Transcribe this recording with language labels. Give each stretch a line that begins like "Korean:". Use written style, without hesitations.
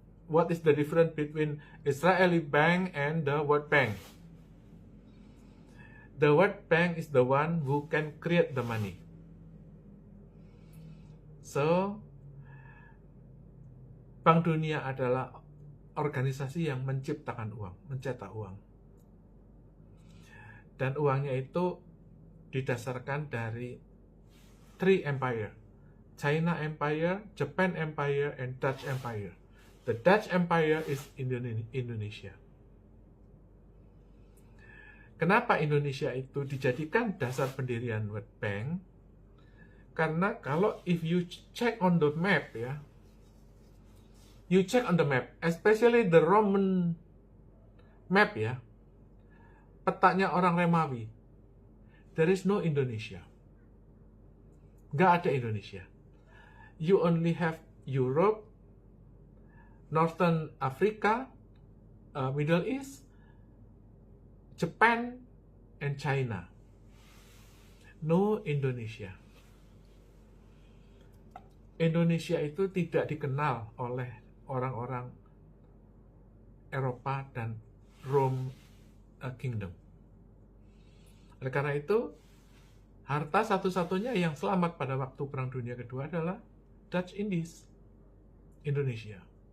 English: What is the difference between Israeli Bank and the World Bank? The World Bank is the one who can create the money.
Indonesian: So, Bank Dunia adalah organisasi yang menciptakan uang, mencetak uang. Dan uangnya itu didasarkan dari
English: three empire. China Empire, Japan Empire, and Dutch Empire. The Dutch Empire is Indonesia.
Indonesian: Kenapa Indonesia itu dijadikan dasar pendirian World Bank? Karena kalau
English: if you check on the map ya, you check on the map, especially the Roman map ya,
Indonesian: petanya orang Romawi,
English: there is no Indonesia.
Indonesian: Nggak ada Indonesia.
English: You only have Europe, Northern Africa, Middle East, Japan, and China. No Indonesia.
Indonesian: Indonesia itu tidak dikenal oleh orang-orang Eropa dan Rome Kingdom. Oleh karena itu, harta satu-satunya yang selamat pada waktu Perang Dunia Kedua adalah Dutch Indies, Indonesia.